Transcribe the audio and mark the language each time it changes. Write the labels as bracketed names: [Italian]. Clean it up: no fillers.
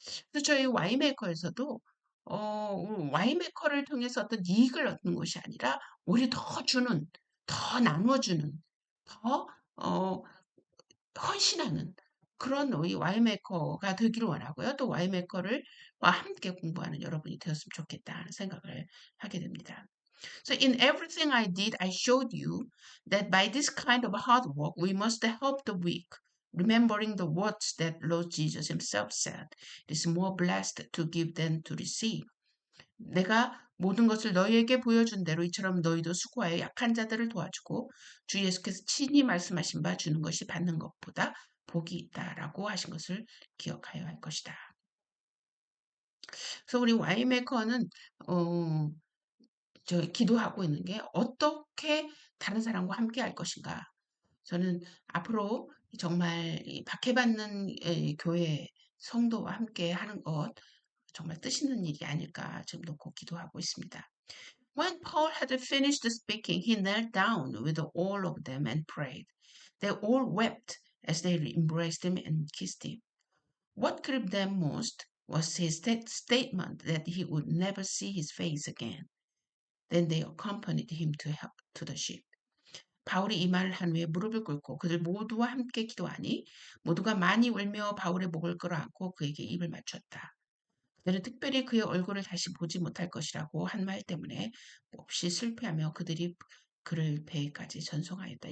[Korean] 그래서 저희 와이메이커에서도 와이메이커를 통해서 어떤 이익을 얻는 것이 아니라 오히려 더 주는, 더 나눠주는, 더 헌신하는 그런 우리 와이메이커가 되기를 원하고요. 또 와이메이커를 함께 공부하는 여러분이 되었으면 좋겠다 하는 생각을 하게 됩니다. [English] So in everything I did, I showed you that by this kind of hard work, we must help the weak, remembering the words that Lord Jesus himself said, it is more blessed to give than to receive. [Korean] 내가 모든 것을 너희에게 보여준 대로 이처럼 너희도 수고하여 약한 자들을 도와주고 주 예수께서 친히 말씀하신 바 주는 것이 받는 것보다 복이 있다라고 하신 것을 기억하여 할 것이다. 그래서 우리 와이메이커는 어, 기도하고 있는 게 어떻게 다른 사람과 함께 할 것인가. 저는 앞으로 정말 이 박해받는 교회 성도와 함께 하는 것 정말 뜻 있는 일이 아닐까 지금 놓고 기도하고 있습니다. [English] When Paul had finished speaking, he knelt down with all of them and prayed. They all wept as they embraced him and kissed him. What grieved them most was his statement that he would never see his face again. Then they accompanied him to the ship. [Korean] 바울이 이 말을 한 후에 무릎을 꿇고 그들 모두와 함께 기도하니 모두가 많이 울며 바울의 목을 끌어안고 그에게 입을 맞췄다. 그들은 특별히 그의 얼굴을 다시 보지 못할 것이라고 한 말 때문에 몹시 슬퍼하며 그들이 그를 배에까지 전송하였다.